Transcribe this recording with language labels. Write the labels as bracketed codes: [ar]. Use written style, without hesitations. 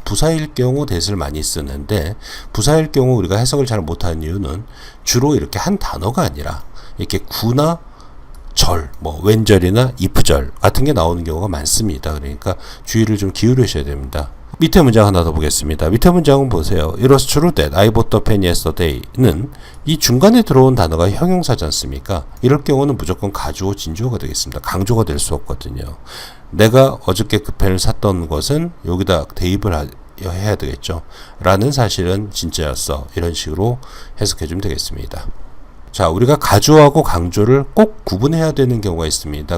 [ko] 부사일 경우 that을 많이 쓰는데 부사일 경우 우리가 해석을 잘 못하는 이유는 주로 이렇게 한 단어가 아니라 이렇게 구나 절, 뭐 웬절이나 if절 같은 게 나오는 경우가 많습니다. 그러니까 주의를 좀 기울이셔야 됩니다. 밑에 문장 하나 더 보겠습니다. 밑에 문장은 보세요. [en] It was true that I bought the pen yesterday [ko] 는 이 중간에 들어온 단어가 형용사지 않습니까? 이럴 경우는 무조건 가주어, 진주어가 되겠습니다. 강조가 될 수 없거든요. 내가 어저께 그 펜을 샀던 것은 여기다 대입을 해야 되겠죠. 라는 사실은 진짜였어. 이런 식으로 해석해 주면 되겠습니다. 자, 우리가 가주어하고 강조를 꼭 구분해야 되는 경우가 있습니다.